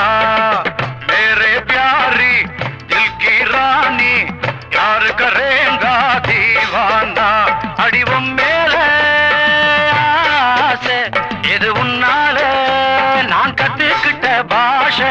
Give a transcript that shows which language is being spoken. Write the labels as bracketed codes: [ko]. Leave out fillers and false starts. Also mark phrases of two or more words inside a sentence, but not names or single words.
[hi] मेरे प्यारी दिल की रानी प्यार करेगा दीवाना. [ta] அடிவம் மேலே ஆசை இது உன்னாலே நான் கத்துக்கிட்ட பாஷை.